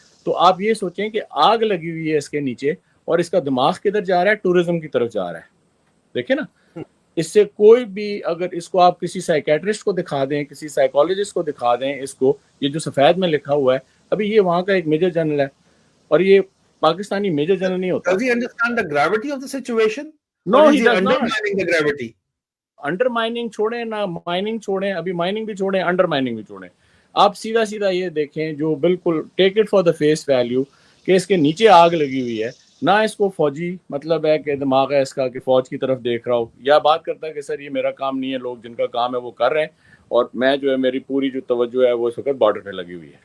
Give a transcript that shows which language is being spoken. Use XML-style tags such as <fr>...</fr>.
<ur>تو آپ یہ سوچیں کہ آگ لگی ہوئی ہے اس کے نیچے, اور اس کا دماغ کدھر جا رہا ہے, ٹورزم کی طرف جا رہا ہے. دیکھیں نا, اس سے کوئی بھی اگر اس کو آپ کسی سائیکیٹرسٹ کو دکھا دیں, کسی سائیکالوجسٹ کو دکھا دیں, اس کو یہ جو سفید میں لکھا ہوا ہے, ابھی یہ وہاں کا ایک میجر جنرل ہے, اور یہ پاکستانی میجر جنرل نہیں ہوتا.</ur> <en>Does he understand the gravity of the situation? No, Or is he he does not. undermining the gravity?</en> <ur>Under mining چھوڑیں نہ مائننگ چھوڑیں, ابھی مائننگ بھی چھوڑیں, انڈر مائننگ بھی چھوڑیں. آپ سیدھا سیدھا یہ دیکھیں جو بالکل</ur> <en>take it for the face value</en> <ur>کہ اس کے نیچے آگ لگی ہوئی ہے, نہ اس کو فوجی مطلب ہے کہ دماغ ہے اس کا کہ فوج کی طرف دیکھ رہا ہو, یا بات کرتا ہے کہ سر یہ میرا کام نہیں ہے, لوگ جن کا کام ہے وہ کر رہے ہیں, اور میں جو ہے میری پوری جو توجہ ہے وہ اس وقت بارڈر پہ لگی ہوئی ہے.</ur>